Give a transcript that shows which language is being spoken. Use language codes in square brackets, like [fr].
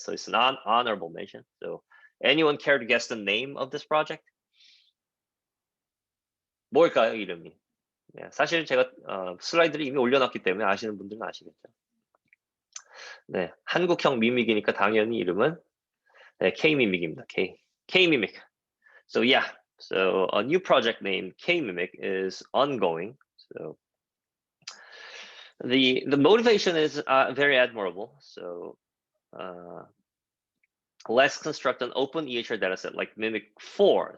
[en] So it's an honorable mention. So anyone care to guess the name of this project? [ko] 뭘까요, 이름이? 네, 사실 제가 슬라이드를 이미 올려놨기 때문에 아시는 분들은 아시겠죠. 네, 한국형 미믹이니까 당연히 이름은 네, K-미믹입니다. K-미믹. [en] So yeah, so a new project named K-mic is ongoing. So the motivation is very admirable. So let's construct an open EHR dataset like Mimic 4.